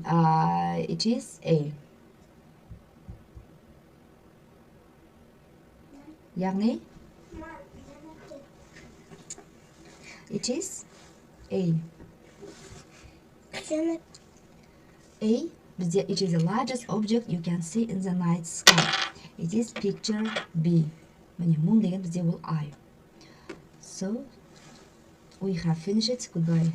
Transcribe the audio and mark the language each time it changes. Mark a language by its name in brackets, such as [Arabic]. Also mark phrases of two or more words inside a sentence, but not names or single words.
[English] It is A. [Kazakh] яғни [English] it is A. A. It is the largest object you can see in the night sky. It is picture B. [Kazakh] Міне moon деген бізде ол [English] I. So we have finished it. Goodbye.